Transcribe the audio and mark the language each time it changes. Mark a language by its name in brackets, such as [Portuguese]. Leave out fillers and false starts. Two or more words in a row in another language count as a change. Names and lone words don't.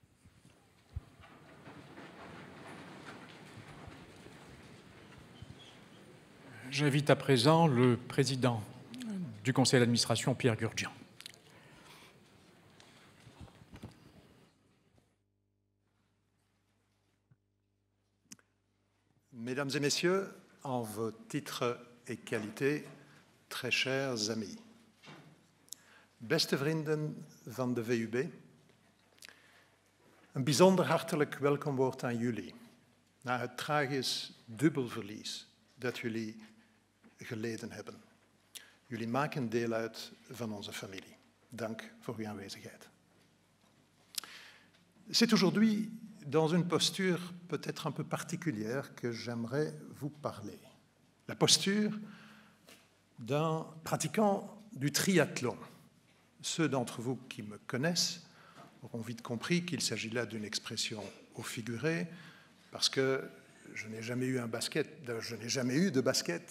[French] J'invite à présent le président du conseil d'administration, Pierre Gurdjian. Mesdames et messieurs, en vos titres et qualités, très chers amis, [Dutch] beste vrienden van de VUB, een bijzonder hartelijk welkomwoord aan jullie, na het tragisch dubbelverlies dat jullie geleden hebben. Jullie maken deel uit van onze familie. Dank voor uw aanwezigheid. [French] C'est aujourd'hui dans une posture peut-être un peu particulière que j'aimerais vous parler. La posture d'un pratiquant du triathlon. Ceux d'entre vous qui me connaissent auront vite compris qu'il s'agit là d'une expression au figuré, parce que je n'ai jamais eu de basket.